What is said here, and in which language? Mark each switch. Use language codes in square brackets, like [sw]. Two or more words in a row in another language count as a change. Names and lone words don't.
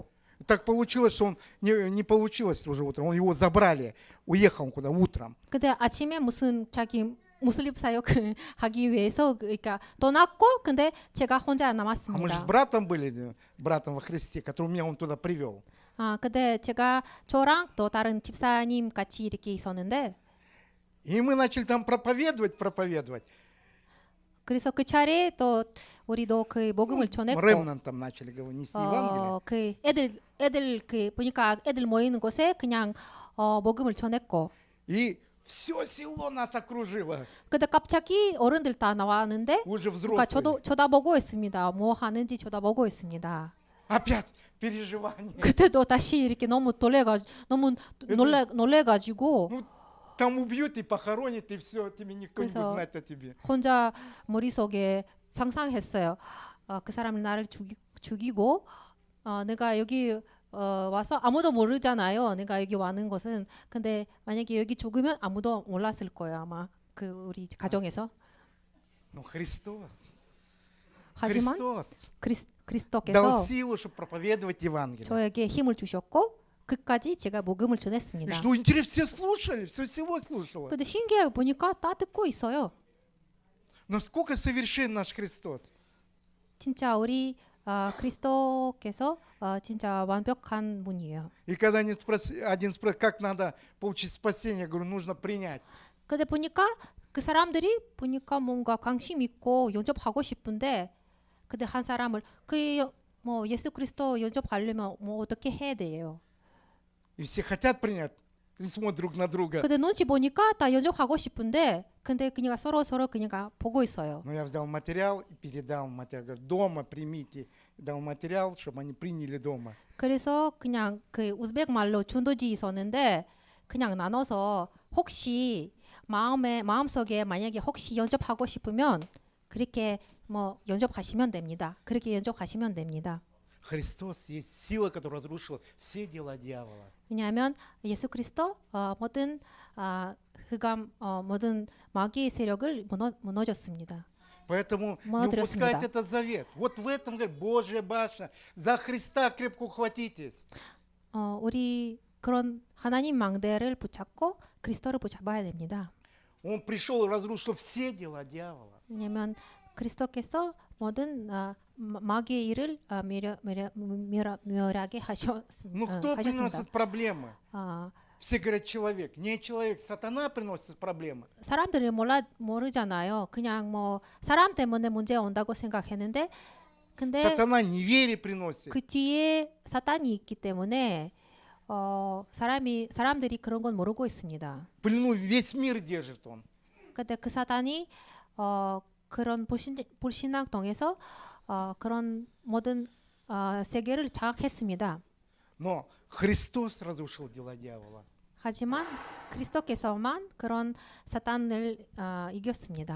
[ru] Так получилось, что он не получилось уже утром. Его забрали, уехал он куда утром. [ko] 근데 아침에 무슨 자기 무슬림 사역하기 위해서 그러니까 떠났고 근데 제가 혼자 [ru] А мы же с [ko] 남았습니다. [ru] братом были, братом во Христе, который меня он туда привел. [ko] 근데 제가 저랑 또 다른 집사님 같이 이렇게 있었는데 [ru] И мы начали там проповедовать. [ko] 그래서 그 차례 또 우리도 그 복음을 전했고 [ru] Ремнан там начали нести Евангелие. [ko] 그 애들 그 보니까 애들 모이는 곳에 그냥 복음을 전했고 [ru] И все село нас окружило. [ko] 근데 갑자기 어른들 다 나왔는데 [ru] Уже [ko] 그러니까 [ru] взрослые. [ko] 쳐다보고 있습니다. 뭐 하는지 쳐다보고 있습니다. [ru] Опять переживания. [ko] 그때도 다시 이렇게 너무 너무 놀래가지고 [ru] Ну, там убьют и похоронят, и все, тебе никто не будет [ko] 그래서 [ru] знать о тебе. [ko] 혼자 머릿속에 상상했어요. 그 사람이 나를 죽이고 내가 여기 와서 아무도 모르잖아요. 내가 여기 와는 것은. 근데 만약에 여기 죽으면 아무도 몰랐을 거예요. 아마 그 우리 가정에서. [ru] Но Христос, [ko] 하지만 [ru] Христос [ko] 그리스도께서 [ru] дал силу, чтобы проповедовать Евангелие. [ko] 저에게 힘을 주셨고 끝까지 제가 복음을 [ru] И [ko] 전했습니다. [ru] что интересно, все слушали, все село слушало. [ko] 근데 신기하게 보니까 다 듣고 있어요. [ru] Насколько совершен наш Христос. [ko] 진짜 우리 그리스도께서 진짜 완벽한 분이에요. [ru] И когда один спросил, как надо получить спасение, я говорю, нужно принять. [ko] 근데 보니까 그 사람들이 보니까 뭔가 관심 있고 영접하고 싶은데 근데 한 사람을 뭐 예수 그리스도 영접하려면 뭐 어떻게 해야 돼요? [ru] И все хотят принять, и смотрят друг на друга. [ko] 근데 눈치 보니까 다 영접하고 싶은데 근데 그냥 서로 그냥 보고 있어요. [ru] Но я взял материал и передал материал. Говорю, дома примите. Дал материал, чтобы они приняли дома. [ko] 그래서 그냥 그 우즈벡 말로 준도지 있었는데 그냥 나눠서 혹시 마음속에 만약에 혹시 영접하고 싶으면 그렇게 뭐 영접하시면 됩니다. 그렇게 영접하시면 됩니다. [ru] Христос есть сила, которая разрушила все дела дьявола. [ko] 왜냐하면 예수 그리스도 모든 흑암 모든 마귀의 세력을 무너졌습니다. [ru] Поэтому не [ko] 무너뜨렸습니다. [ru] упускайте этот завет. Вот в этом, говорит, Божья башня. За Христа крепко ухватитесь. [ko] 우리 그런 하나님 망대를 붙잡고 그리스도를 붙잡아야 됩니다. [ru] Он пришел и разрушил все дела дьявола. [ko] 왜냐하면 그리스도께서 모든 마귀의 일을 멸하게 [ru] Ну кто [ko] 하셨습니다. [ru] приносит проблемы? 아, Все говорят человек. Не человек, сатана приносит проблемы. [ko] 사람들이 모르잖아요. 그냥 뭐 사람 때문에 문제 온다고 생각했는데 근데 [ru] Сатана неверие приносит. [ko] 그 뒤에 사탄이 있기 때문에 사람들이 그런 건 모르고 있습니다. [ru] В плену весь мир держит он. [ko] 근데 그 사탄이 그런 불신앙 통해서 그런 모든 세계를 장악했습니다. [ru] Но Христос разрушил дела дьявола. [ko] 하지만 그리스도께서만 그런 사탄을 이겼습니다.